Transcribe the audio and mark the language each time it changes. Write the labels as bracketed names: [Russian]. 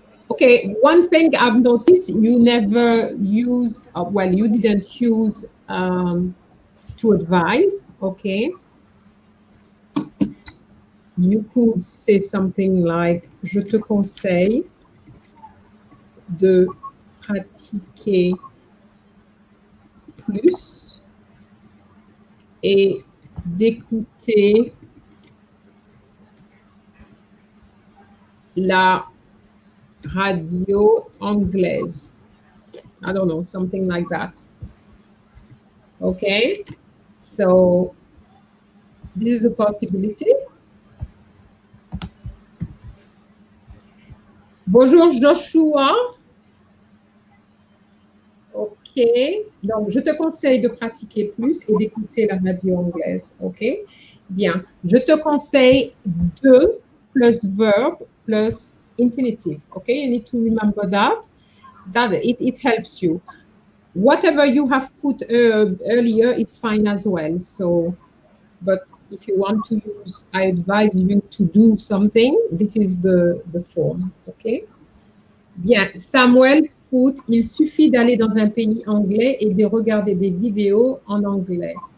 [English] Okay, one thing I've noticed, you never used, well, you didn't use to advise, okay? You could say something like, [French] je te conseille de pratiquer plus et d'écouter la radio anglaise. [English] I don't know, something like that. Okay, so this is a possibility. [French] Bonjour Joshua. Ok, donc je te conseille de pratiquer plus et d'écouter la radio anglaise. Ok, bien. Je te conseille de plus [English] verb plus infinitive. Ok, you need to remember that. It helps you. Whatever you have put earlier, it's fine as well. So, but if you want to use, I advise you to do something. This is the form. Ok. [French] Bien, [English] Samuel put, [French] il suffit d'aller dans un pays anglais et de regarder des vidéos en anglais.